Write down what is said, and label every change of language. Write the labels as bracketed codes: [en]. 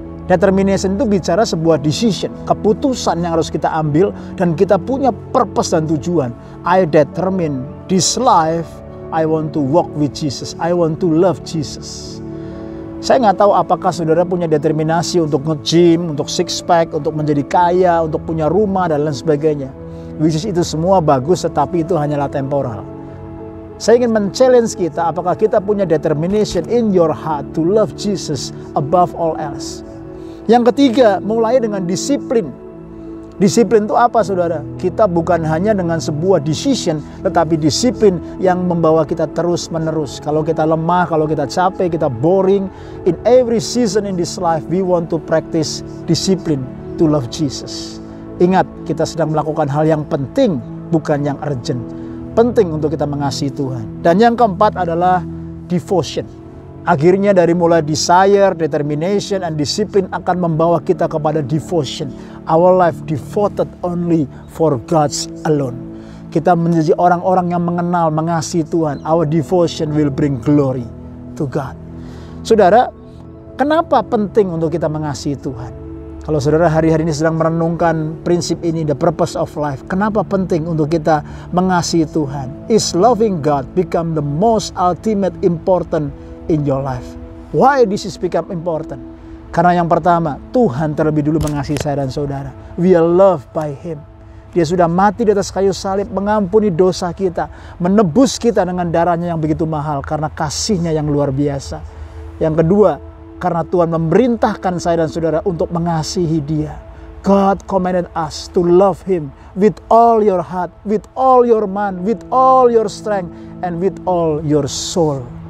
[id] Determination itu bicara sebuah decision, keputusan yang harus kita ambil dan kita punya purpose dan tujuan. [en] I determine this life, I want to walk with Jesus, I want to love Jesus. [id] Saya nggak tahu apakah saudara punya determinasi untuk nge-gym, untuk six pack, untuk menjadi kaya, untuk punya rumah dan lain sebagainya. Which is itu semua bagus, tetapi itu hanyalah temporal. Saya ingin men-challenge kita, apakah kita punya [en] determination in your heart to love Jesus above all else. [id] Yang ketiga, mulai dengan disiplin. Disiplin itu apa saudara? Kita bukan hanya dengan sebuah decision, tetapi disiplin yang membawa kita terus menerus. Kalau kita lemah, kalau kita capek, kita boring, [en] in every season in this life, we want to practice discipline to love Jesus. [id] Ingat, kita sedang melakukan hal yang penting, bukan yang urgent. Penting untuk kita mengasihi Tuhan. Dan yang keempat adalah devotion. Akhirnya dari mulai desire, determination, and discipline akan membawa kita kepada devotion. [en] Our life devoted only for God's alone. [id] Kita menjadi orang-orang yang mengenal, mengasihi Tuhan. [en] Our devotion will bring glory to God. [id] Saudara, kenapa penting untuk kita mengasihi Tuhan? Kalau saudara hari-hari ini sedang merenungkan prinsip ini, [en] the purpose of life, [id] kenapa penting untuk kita mengasihi Tuhan? [en] Is loving God become the most ultimate important in your life? Why this is become important? [id] Karena yang pertama, Tuhan terlebih dulu mengasihi saya dan saudara. [en] We are loved by Him. [id] Dia sudah mati di atas kayu salib, mengampuni dosa kita, menebus kita dengan darahnya yang begitu mahal karena kasih-Nya yang luar biasa. Yang kedua, karena Tuhan memerintahkan saya dan saudara untuk mengasihi Dia. [en] God commanded us to love Him with all your heart, with all your mind, with all your strength, and with all your soul.